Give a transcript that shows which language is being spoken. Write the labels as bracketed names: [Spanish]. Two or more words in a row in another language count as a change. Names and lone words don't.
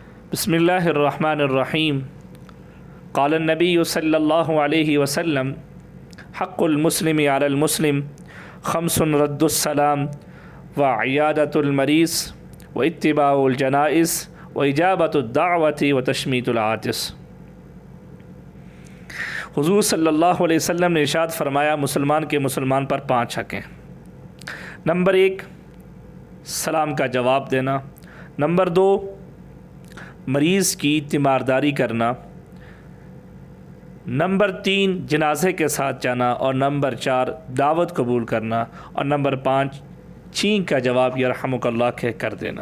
[Arabic] بسم الله الرحمن الرحيم قال النبي صلى الله عليه وسلم حق المسلم على المسلم خمس رد السلام وعيادة المريض واتباع الجنائز وإجابة الدعوة وتشميت العاطس. [Urdu] हुज़ूर [Arabic] صلى الله عليه وسلم [Urdu] نے ارشاد فرمایا، مسلمان کے مسلمان پر 5 حق ہیں. نمبر 1 سلام کا جواب دینا، نمبر 2 مریض کی تیمارداری کرنا، نمبر 3 جنازے کے ساتھ جانا، اور نمبر 4 دعوت قبول کرنا، اور نمبر 5 چھینک کا جواب یرحمک اللہ کہہ کر دینا.